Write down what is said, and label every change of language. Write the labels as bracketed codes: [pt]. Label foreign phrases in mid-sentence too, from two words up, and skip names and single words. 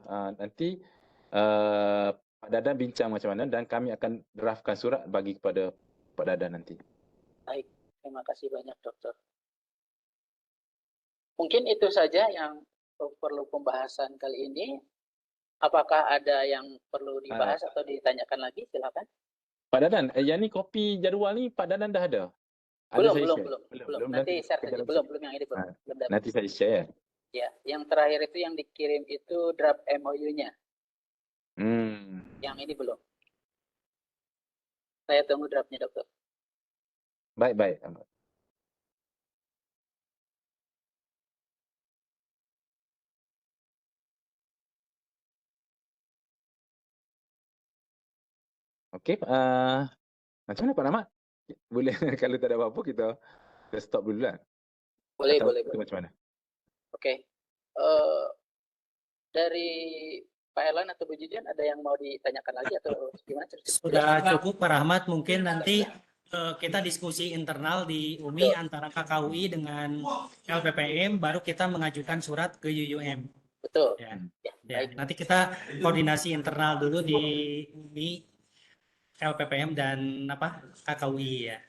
[ms] Nanti Pak Dadan bincang macam mana dan kami akan draftkan surat bagi kepada Pak Dadan nanti. [id] Baik, terima kasih banyak Dokter. Mungkin itu saja yang perlu pembahasan kali ini. Apakah ada yang perlu dibahas atau ditanyakan lagi? Silakan. Pak Dadan, [ms] yang ni kopi jadual ni Pak Dadan dah ada? [id] Belum. Nanti share saja. Belum yang ini belum. Nanti saya share. Ya, yang terakhir itu yang dikirim itu draft MOU-nya. Yang ini belum. Saya tunggu draftnya, Dokter. Baik. [ms] Okey, macam mana Pak Rahmat? Boleh kalau tak ada apa-apa kita stop dulu lah. Boleh. Macam mana? [id] Okey. Dari Pak Erlan atau Bu Jijan ada yang mau ditanyakan lagi atau gimana? Sudah cukup Pak Rahmat, mungkin nanti kita diskusi internal di UMI antara KKUI dengan LPPM, baru kita mengajukan surat ke UUM. Betul. Ya. Ya, Ya, baik. nanti kita koordinasi internal dulu di LPPM dan KKUI ya.